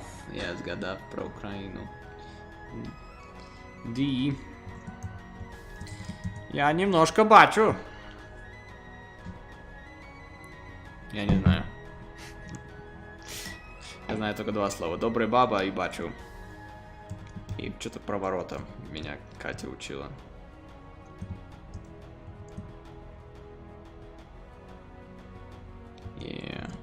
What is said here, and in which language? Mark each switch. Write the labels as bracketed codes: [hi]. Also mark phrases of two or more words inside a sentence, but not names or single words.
[uk] Я згадав про Україну. Ді. [ru] Я немножко бачу. Я не знаю. Я знаю только два слова. Добрый баба и бачу. И что-то про ворота меня Катя учила. [en] Yeah.